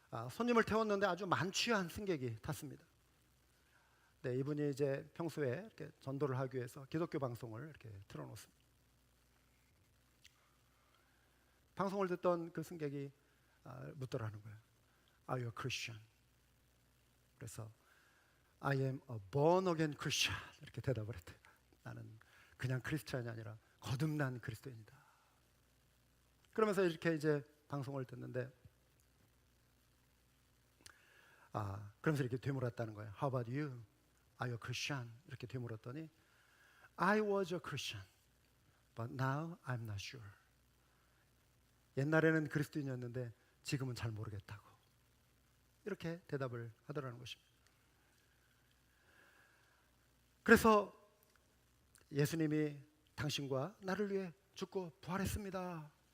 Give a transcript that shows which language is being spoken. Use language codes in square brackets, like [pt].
[ko] 손님을 태웠는데 아주 만취한 승객이 탔습니다. 네, 이분이 이제 평소에 이렇게 전도를 하기 위해서 기독교 방송을 이렇게 틀어놓습니다. 방송을 듣던 그 승객이 묻더라는 거예요. [en] Are you a Christian? [ko] 그래서 [en] I am a born again Christian [ko] 이렇게 대답을 했대요. 나는 그냥 크리스찬이 아니라 거듭난 그리스도인이다. 그러면서 이렇게 이제 방송을 듣는데 그러면서 이렇게 되물었다는 거예요. [en] How about you? Are you a Christian? [ko] 이렇게 되물었더니 [en] I was a Christian, but now I'm not sure. [ko] 옛날에는 그리스도인이었는데 지금은 잘 모르겠다고 이렇게 대답을 하더라는 것입니다. 그래서 예수님이 당신과 나를 위해 죽고 부활했습니다.